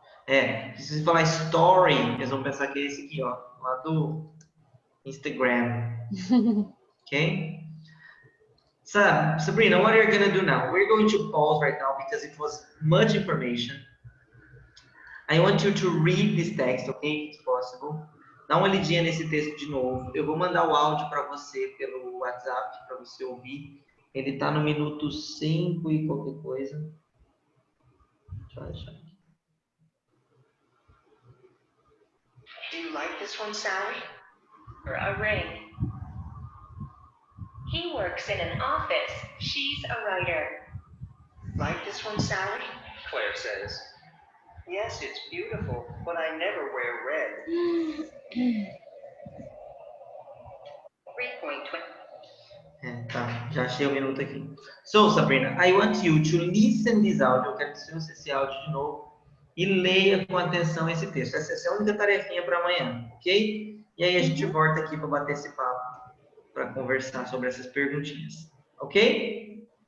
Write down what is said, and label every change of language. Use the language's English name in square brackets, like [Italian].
[Portuguese] Se você falar story, eles vão pensar que é esse aqui, ó, lá do Instagram. Okay? [English] So, Sabrina, what are you going to do now? We're going to pause right now because it was much information. I want you to read this text, okay? If possible. [Portuguese] Dá uma olhadinha nesse texto de novo. Eu vou mandar o áudio para você pelo WhatsApp, para você ouvir. Ele está no minuto 5 e qualquer coisa. Deixa eu achar aqui. [English] Do you like this one, Sally? Or a ring? He works in an office. She's a writer. Like this one, Sally? Claire says. Yes, it's beautiful, but I never wear red. 3.20. [Portuguese] Tá, já achei o minuto aqui. [English] So, Sabrina, I want you to listen this audio. [Portuguese] Eu quero que você ouça esse áudio de novo e leia com atenção esse texto. Essa é a única tarefinha para amanhã, ok? E aí a gente volta aqui para bater esse papo, para conversar sobre essas perguntinhas, ok?